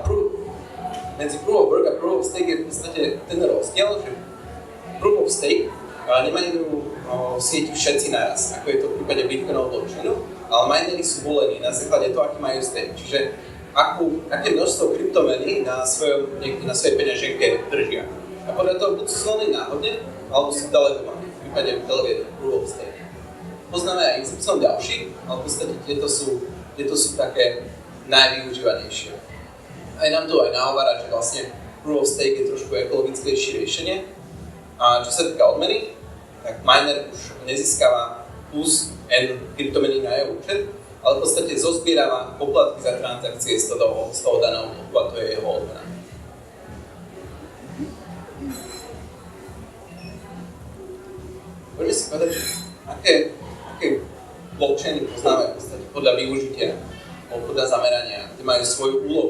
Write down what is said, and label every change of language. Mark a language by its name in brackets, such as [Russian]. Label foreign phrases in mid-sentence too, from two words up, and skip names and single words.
[Slovak] Medzi [English] Proof of Work [Slovak] a [English] Proof of Stake [Slovak] je v podstate ten rozdiel, že [English] Proof of Stake [Slovak] nemajú sieti všetci naraz, ako je to v prípade Bitcoinového blockchainu, ale minery sú volení na základe toho, aký majú stake. Čiže aké množstvo kryptomeny na svojej peňaženke držia. A podľa toho buď sú zvolení náhodne, alebo sú delegovaní, v prípade [English] delegated proof of stake. [Slovak] Poznáme aj XY ďalší, ale v podstate tieto sú také najvyužívanejšie. Aj nám to aj nahovára, že vlastne [English] proof of stake [Slovak] je trošku ekologickejšie riešenie. A čo sa týka odmeny, tak miner už nezískava plus N kryptomeny na jeho účet, ale v podstate zozbierava poplatky za transakcie z toho daného bloku a to je jeho odmena. Poďme si povedať, že aké blockchainy poznáme v podstate podľa využitia alebo podľa zamerania, kde majú svoju úlohu.